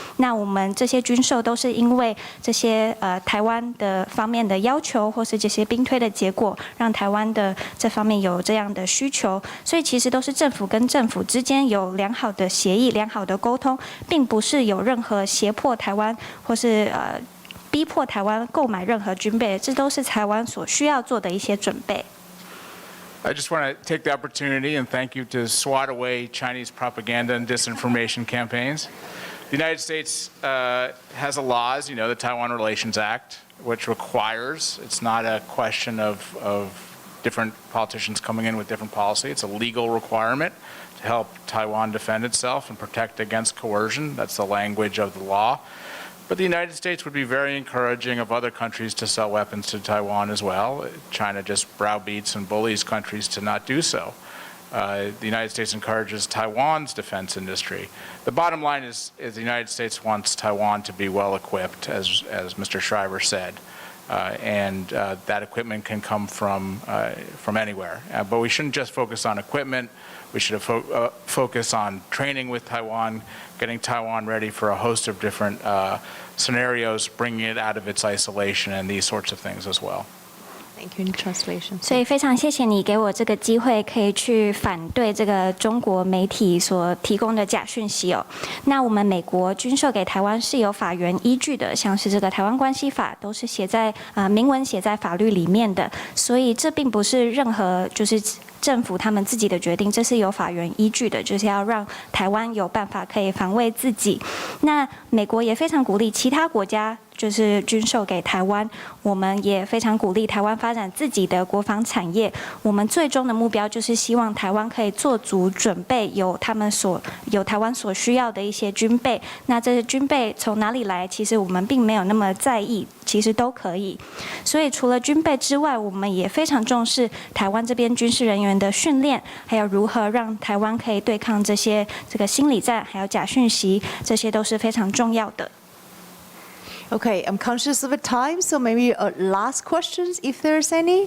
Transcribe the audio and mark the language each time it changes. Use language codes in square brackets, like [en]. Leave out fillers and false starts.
[zh] 那我们这些军售都是因为这些台湾的方面的要求，或是这些兵推的结果，让台湾的这方面有这样的需求，所以其实都是政府跟政府之间有良好的协议、良好的沟通，并不是有任何胁迫台湾或是逼迫台湾购买任何军备，这都是台湾所需要做的一些准备。 [en] I just want to take the opportunity and thank you to swat away Chinese propaganda and disinformation campaigns. The United States has a law, as you know, the Taiwan Relations Act, which requires, it's not a question of different politicians coming in with different policy. It's a legal requirement to help Taiwan defend itself and protect against coercion. That's the language of the law. But the United States would be very encouraging of other countries to sell weapons to Taiwan as well. China just browbeats and bullies countries to not do so. The United States encourages Taiwan's defense industry. The bottom line is the United States wants Taiwan to be well equipped, as Mr. Shriver said. And that equipment can come from anywhere. But we shouldn't just focus on equipment. We should focus on training with Taiwan, getting Taiwan ready for a host of different scenarios, bringing it out of its isolation, and these sorts of things as well. Thank you. In translation. [zh] 所以非常谢谢你给我这个机会，可以去反对这个中国媒体所提供的假讯息哦。那我们美国军售给台湾是有法源依据的，像是这个《台湾关系法》都是写在明文写在法律里面的，所以这并不是任何就是政府他们自己的决定，这是有法源依据的，就是要让台湾有办法可以防卫自己。那美国也非常鼓励其他国家就是军售给台湾，我们也非常鼓励台湾发展自己的国防产业。我们最终的目标就是希望台湾可以做足准备，有台湾所需要的一些军备。那这些军备从哪里来？其实我们并没有那么在意，其实都可以。所以除了军备之外，我们也非常重视台湾这边军事人员的训练，还有如何让台湾可以对抗这个心理战，还有假讯息，这些都是非常重要的。 [en] Okay, I'm conscious of the time, so maybe last questions if there's any.